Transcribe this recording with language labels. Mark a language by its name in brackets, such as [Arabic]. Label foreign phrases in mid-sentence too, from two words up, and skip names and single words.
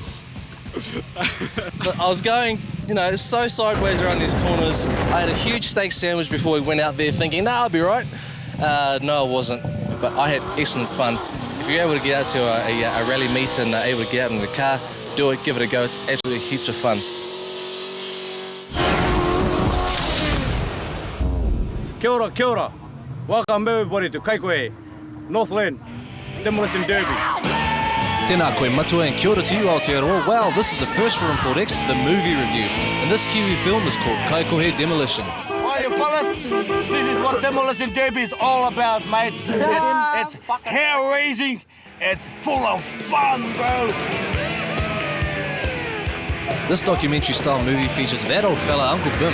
[English] I was going, you know, so sideways around these corners. I had a huge steak sandwich before we went out there thinking, no, I'll be right. No, I wasn't. But I had excellent fun. If you're able to get out to a rally meet and able to get out in the car, do it, give it a go. It's absolutely heaps of fun. [Māori] Kia ora. [English] Welcome everybody to Kaikohe, Northland Demolition Derby. [Māori] Tēnā koe matua and kia ora [English] to you, [Māori] Aotearoa. [English] Well, this is the first for Import X, the movie review. And this Kiwi film is called Kaikohe Demolition. Hi, you fellas. This is what Demolition Derby is all about, mate. It's hair-raising. It's full of fun, bro. This documentary-style movie features that old fella, Uncle Bim.